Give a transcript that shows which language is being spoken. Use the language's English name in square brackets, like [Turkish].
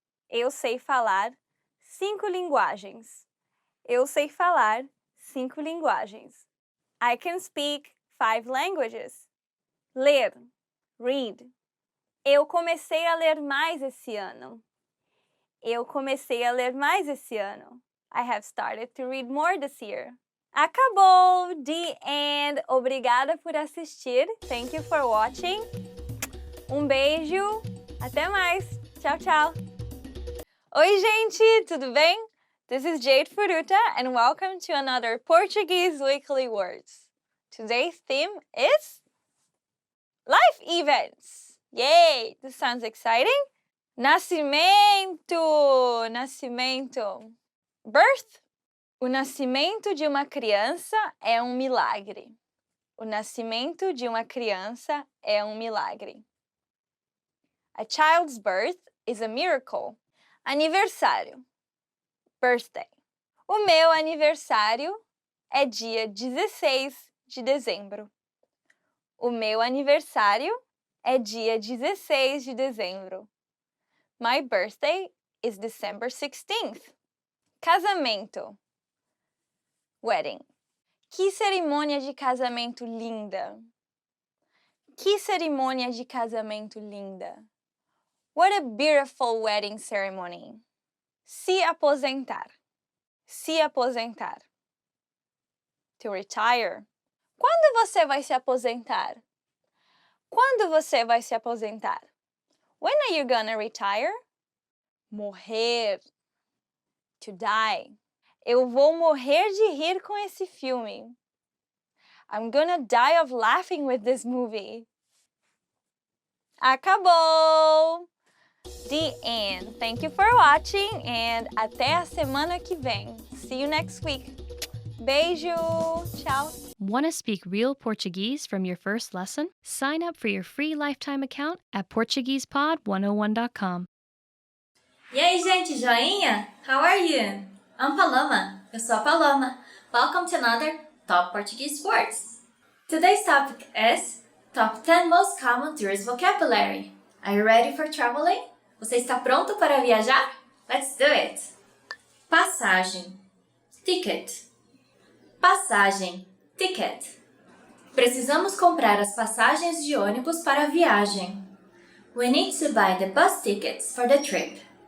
[Portuguese] Eu sei falar 5 linguagens. Eu sei falar 5 linguagens. [English] I can speak 5 languages. Ler, read. [Portuguese] Eu comecei a ler mais esse ano. Eu comecei a ler mais esse ano. [English] I have started to read more this year. [Portuguese] Acabou! [English] The end! [Portuguese] Obrigada por assistir. [English] Thank you for watching. [Portuguese] Beijo. Até mais. Tchau, tchau. Oi, gente! Tudo bem? [English] This is Jade Furuta and welcome to another Portuguese Weekly Words. Today's theme is life events. Yay! This sounds exciting. [Portuguese] Nascimento, nascimento. Birth. O nascimento de uma criança é um milagre. O nascimento de uma criança é um milagre. [English] A child's birth is a miracle. [Portuguese] Aniversário. Birthday. O meu aniversário é dia 16 de dezembro. O meu aniversário é dia 16 de dezembro. [English] My birthday is December 16th. [Portuguese] Casamento. Wedding. Que cerimônia de casamento linda. Que cerimônia de casamento linda. [English] What a beautiful wedding ceremony. [Portuguese] Se aposentar. Se aposentar. [English] To retire. [Portuguese] Quando você vai se aposentar? Quando você vai se aposentar? [English] When are you gonna retire? [Portuguese] Morrer. [English] To die. [Portuguese] Eu vou morrer de rir com esse filme. [English] I'm gonna die of laughing with this movie. [Portuguese] Acabou! [English] The end. Thank you for watching and [Portuguese] até a semana que vem. [English] See you next week. [Portuguese] Beijo! Tchau! [English] Want to speak real Portuguese from your first lesson? Sign up for your free lifetime account at PortuguesePod101.com. [Portuguese] E aí, gente, joinha? [English] How are you? I'm Paloma. [Portuguese] Eu sou a Paloma. [English] Welcome to another Top Portuguese Words. Today's topic is Top 10 Most Common Tourist Vocabulary. Are you ready for traveling? [Portuguese] Você está pronto para viajar? [English] Let's do it! Passagem. Ticket. Passagem. Ticket. [Portuguese] Precisamos comprar as passagens de ônibus para a viagem. [English] We need to buy the bus tickets for the trip.